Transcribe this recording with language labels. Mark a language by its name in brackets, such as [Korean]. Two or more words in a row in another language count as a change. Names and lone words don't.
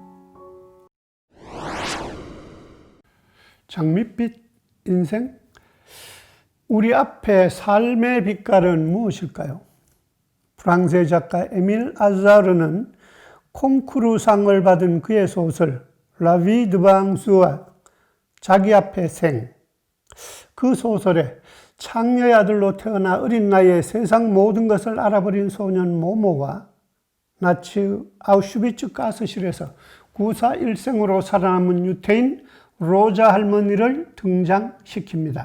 [Korean] 장밋빛 인생? 우리 앞에 삶의 빛깔은 무엇일까요? 프랑스의 작가 에밀 아자르는 콩쿠르상을 받은 그의 소설 La vie devant soi, 자기 앞에 생, 그 소설에 창녀의 아들로 태어나 어린 나이에 세상 모든 것을 알아버린 소년 모모와 나치 아우슈비츠 가스실에서 구사일생으로 살아남은 유태인 로자 할머니를 등장시킵니다.